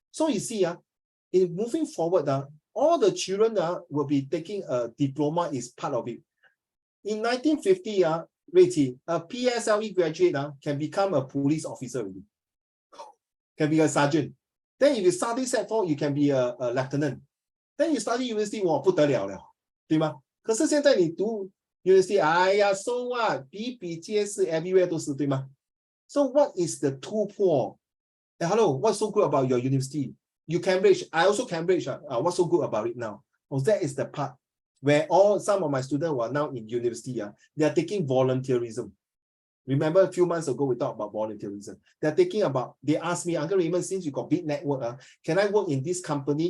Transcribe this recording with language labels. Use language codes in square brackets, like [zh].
[en] So you see, in moving forward, all the children will be taking a diploma is part of it. In 1950, Rachel, a PSLE graduate can become a police officer already. Can be a sergeant. Then if you study set 4, you can be a lieutenant. Then you study university, [zh] 不得了了，对吗？可是现在你读 university, 哎呀 [en] so what? [zh] 比比皆是 everywhere 都是，对吗？ [en] So what is the two-poor? Hello, what's so good about your university? You Cambridge, I also Cambridge. What's so good about it now? That is the part where some of my students who are now in university, they are taking volunteerism. Remember a few months ago, we talked about volunteerism. They asked me, Uncle Raymond, since you got big network, can I work in this company?